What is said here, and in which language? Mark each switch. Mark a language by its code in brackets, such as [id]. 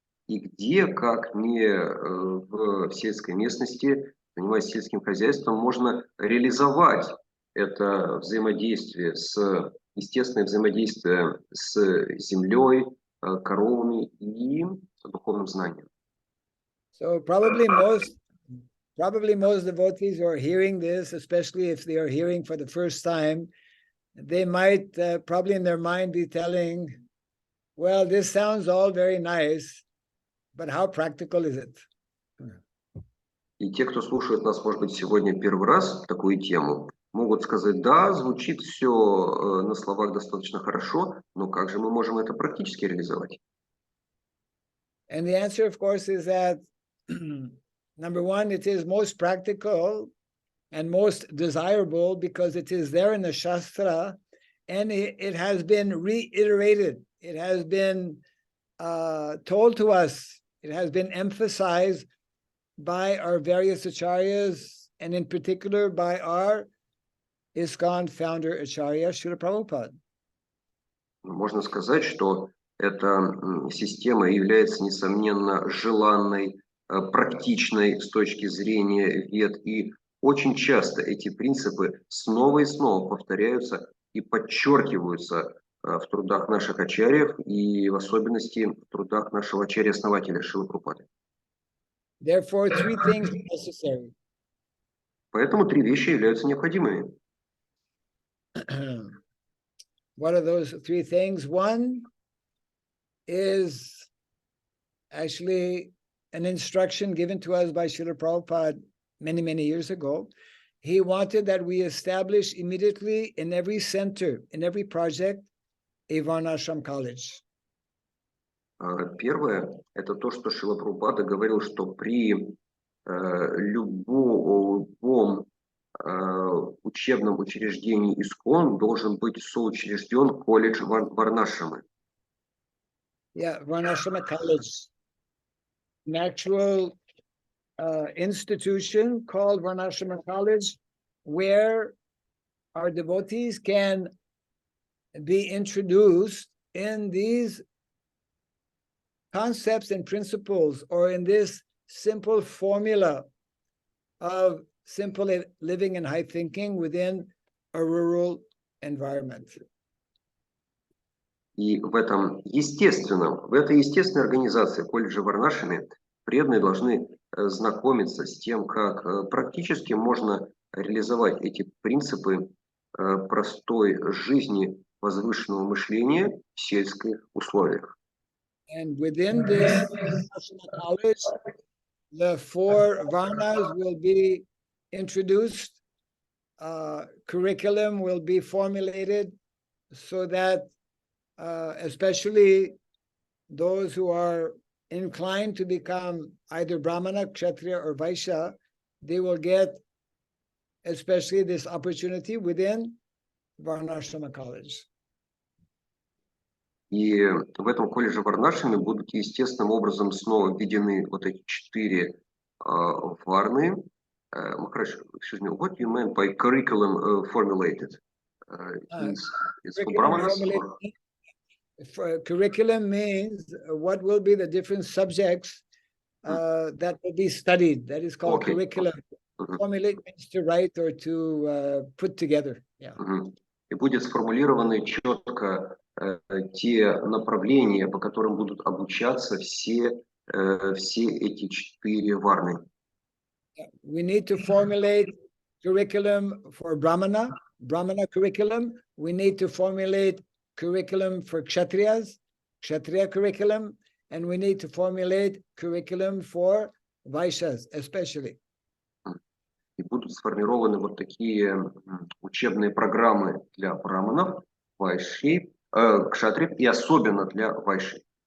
[ru] И где, как не в сельской местности, занимаясь сельским хозяйством, можно реализовать это взаимодействие естественное взаимодействие с землей, коровами и духовным знанием. [en] So probably most devotees who are hearing this, especially if they are hearing for the first time, they might probably in their mind be telling, well, this sounds all very nice, but how practical is it? [ru] И те, кто слушает нас, может быть, сегодня первый раз такую тему, могут сказать, да, звучит все на словах достаточно хорошо, но как же мы можем это практически реализовать? [en] And the answer, of course, is that number one, it is most practical and most desirable because it is there in the Shastra and it has been reiterated. It has been told to us. It has been emphasized by our various acharyas and in particular by our ISKCON founder Acharya Srila Prabhupada. [ru] Можно сказать, что эта система является, несомненно, желанной, практичной с точки зрения вед. И очень часто эти принципы снова и снова повторяются и подчеркиваются в трудах наших ачарьев и в особенности в трудах нашего ачарья-основателя Шрилы Прабхупады. [en] Therefore, three things are necessary. [ru] Поэтому три вещи являются необходимыми. [en] What are those three things? One is actually an instruction given to us by Srila Prabhupada many, many years ago. He wanted that we establish immediately in every center, in every project, a Varnashram college. [ru] Первое – это то, что Шрила Прабхупада говорил, что при любом учебном учреждении ИСККОН должен быть соучрежден колледж Варнашрамы. [en] Yeah, Varnashrama college. An actual institution called Varnashrama college where our devotees can be introduced in these concepts and principles or in this simple formula of simple living and high thinking within a rural environment. [ru] И в этой естественной организации колледжа Варнашраме преданные должны знакомиться с тем, как практически можно реализовать эти принципы простой жизни, возвышенного мышления в сельских условиях. [en] And within this college, the four varnas will be introduced, curriculum will be formulated so that especially those who are inclined to become either Brahmana, Kshatriya, or Vaishya, they will get especially this opportunity within Varnashrama college. [ru] И в этом колледже Варнашраме будут естественным образом снова введены вот эти 4 варны. [en] Excuse me, what do you mean by curriculum formulated? It's for Brahmanas? Curriculum means what will be the different subjects that will be studied. That is called curriculum. Formulate means to write or to put together. Yeah. [ru] И будет сформулированы четко те направления, по которым будут обучаться все эти 4 варны. [en] We need to formulate curriculum for Brahmana curriculum. We need to formulate curriculum for Kshatriyas, Kshatriya curriculum, and we need to formulate curriculum for Vaishyas, especially. [ru] И будут сформированы вот такие учебные программы для браманов, вайшей, кшатриев и особенно для вайшей.